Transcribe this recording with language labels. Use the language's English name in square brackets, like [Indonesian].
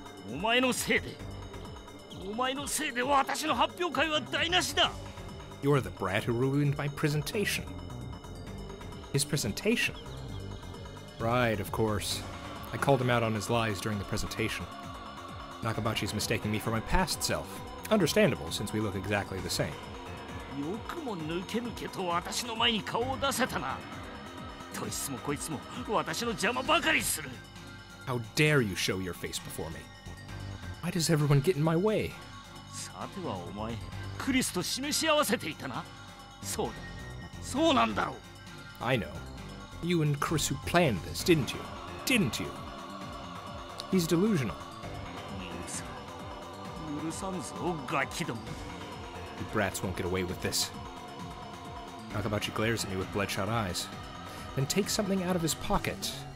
[Japanese] お前のせいで私の発表会は台無しだ。 [English] You're the brat who ruined my presentation. His presentation? Right, of course. I called him out on his lies during the presentation. Nakabachi's mistaking me for my past self. Understandable, since we look exactly the same. [Japanese] よくも抜け抜けと私の前に顔を出せたな。どいつもこいつも私の邪魔ばかりする。 [English] How dare you show your face before me? Why does everyone get in my way? [Japanese] さてはお前、クリスと示し合わせていたな。そうだ、そうなんだろう。 [English] I know. You and Kurisu planned this, didn't you? Didn't you? He's delusional. [Japanese] 許さんぞ、ガキども。 [English] You brats won't get away with this. Nakabachi glares at me with bloodshot eyes, then takes something out of his pocket.